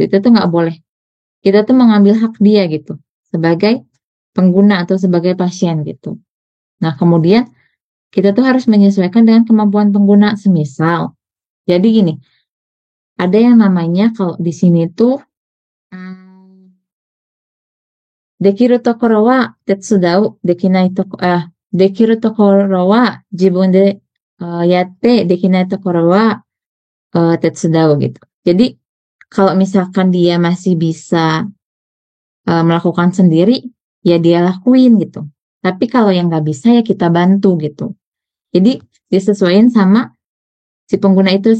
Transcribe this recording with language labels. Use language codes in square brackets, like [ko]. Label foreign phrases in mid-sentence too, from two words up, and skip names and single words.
[id] Itu tuh nggak boleh. Kita tuh mengambil hak dia gitu. Sebagai pengguna atau sebagai pasien gitu. Nah, kemudian kita tuh harus menyesuaikan dengan kemampuan pengguna. Semisal, jadi gini, ada yang namanya kalau di sini tuh [ja] できるところは手伝う できない できるところは自分でやって できないところは手伝う [id] gitu. Jadi kalau misalkan dia masih bisa melakukan sendiri, ya dia lakuin gitu. Tapi kalau yang nggak bisa ya kita bantu gitu. Jadi disesuaikan sama si pengguna itu.